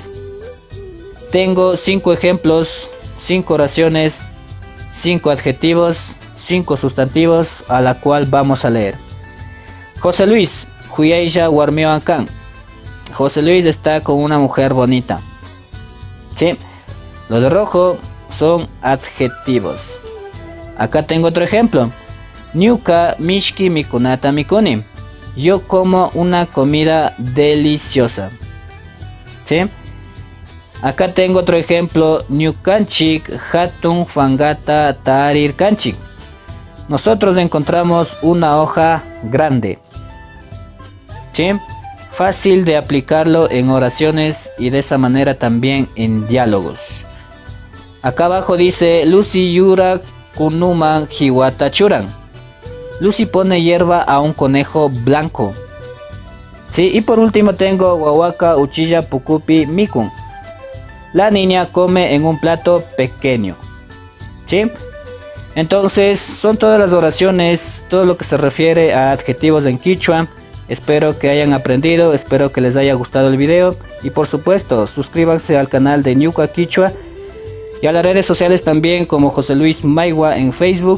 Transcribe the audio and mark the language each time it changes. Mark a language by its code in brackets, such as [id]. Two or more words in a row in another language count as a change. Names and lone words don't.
[es] Tengo 5 ejemplos, 5 oraciones, 5 adjetivos, 5 sustantivos a la cual vamos a leer. [qu] José Luis, huyaya warmioankan. [es] José Luis está con una mujer bonita. Sí, lo de rojo son adjetivos. Acá tengo otro ejemplo. [qu] Nyuka mishki mikunata mikuni. [es] Yo como una comida deliciosa. ¿Sí? Acá tengo otro ejemplo. [qu] Nyukanchik hatun fangata tarir kanchik. [es] Nosotros encontramos una hoja grande. ¿Sí? Fácil de aplicarlo en oraciones y de esa manera también en diálogos. Acá abajo dice [qu] Lucy yura kunuman hiwata churan. [es] Lucy pone hierba a un conejo blanco. Sí, y por último tengo [qu] Wawaka uchilla pukupi mikun. [es] La niña come en un plato pequeño. ¿Sí? Entonces son todas las oraciones, todo lo que se refiere a adjetivos en quichua. Espero que hayan aprendido, espero que les haya gustado el video y por supuesto suscríbanse al canal de Ñuka Quichua y a las redes sociales también como José Luis Maigua en Facebook.